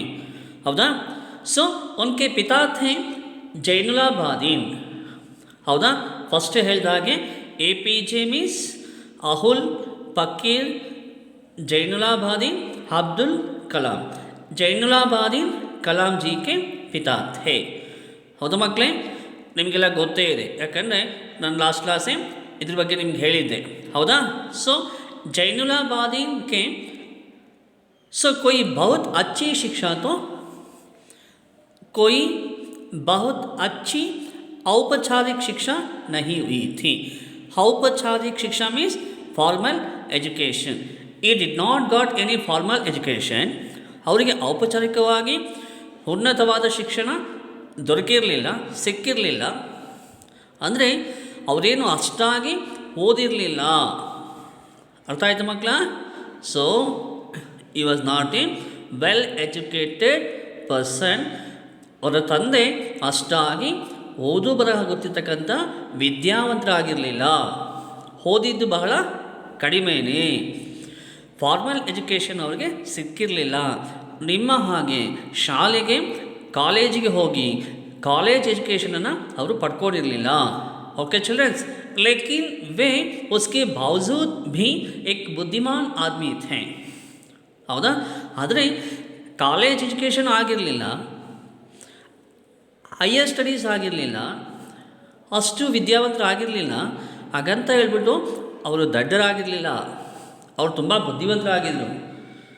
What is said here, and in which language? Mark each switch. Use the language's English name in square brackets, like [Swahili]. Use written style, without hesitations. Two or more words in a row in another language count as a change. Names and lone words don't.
[Kannada] हौदा? [Hindi] सो उनके पिता थे जैनुलाबादीन. हौदा? फर्स्ट ಹೇಳಿದಾಗೆ APJ मीन्स अहुल फकीर जैनुलाबादीन अब्दुल कलाम. जैनुಲಾಬಾದೀನ್ ಕಲಾಂ जी के पिता थे. [Kannada] ಹೌದಾ ಮಕ್ಕಳೇ? ನಿಮಗೆಲ್ಲ ಗೊತ್ತೇ ಇದೆ, ಯಾಕಂದರೆ ನಾನು ಲಾಸ್ಟ್ ಕ್ಲಾಸೇ ಇದ್ರ ಬಗ್ಗೆ ನಿಮ್ಗೆ ಹೇಳಿದ್ದೆ. ಹೌದಾ? [Hindi] सो जैनुಲಾಬಾದೀನ್ के सो कोई बहुत अच्छी शिक्षा तो, कोई बहुत अच्छी औपचारिक शिक्षा नहीं हुई थी. औपचारिक शिक्षा [English] means formal education. He did not got any formal education. [Kannada] ಅವರಿಗೆ ಔಪಚಾರಿಕವಾಗಿ ಉನ್ನತವಾದ ಶಿಕ್ಷಣ ದೊರಕಿರಲಿಲ್ಲ, ಸಿಕ್ಕಿರಲಿಲ್ಲ. ಅಂದರೆ ಅವರೇನು ಅಷ್ಟಾಗಿ ಓದಿರಲಿಲ್ಲ. ಅರ್ಥ ಆಯ್ತು ಮಕ್ಕಳ? [English] so he was not a well educated person. [Kannada] ಅವರ ತಂದೆ ಅಷ್ಟಾಗಿ ಓದು ಬರಹ ಗೊತ್ತಿರ್ತಕ್ಕಂಥ ವಿದ್ಯಾವಂತರಾಗಿರಲಿಲ್ಲ, ಓದಿದ್ದು ಬಹಳ ಕಡಿಮೆನೇ. [English] formal education [Kannada] ಅವರಿಗೆ ಸಿಕ್ಕಿರಲಿಲ್ಲ. ನಿಮ್ಮ ಹಾಗೆ ಶಾಲೆಗೆ, ಕಾಲೇಜಿಗೆ ಹೋಗಿ [English] college education [Kannada] ಅವರು ಪಡ್ಕೊಂಡಿರಲಿಲ್ಲ. [English] okay childrens, [Hindi] लेकिन वे उसके बावजूद भी एक बुद्धिमान आदमी थे. [Kannada] ಹೌದಾ? ಆದರೆ [English] college education [Kannada] ಆಗಿರಲಿಲ್ಲ, [English] higher studies [Kannada] ಆಗಿರಲಿಲ್ಲ, ಅಷ್ಟು ವಿದ್ಯಾವಂತರಾಗಿರಲಿಲ್ಲ. ಹಾಗಂತ ಹೇಳ್ಬಿಟ್ಟು ಅವರು ದಡ್ಡರಾಗಿರಲಿಲ್ಲ, ಅವರು ತುಂಬ ಬುದ್ಧಿವಂತರಾಗಿದ್ದರು.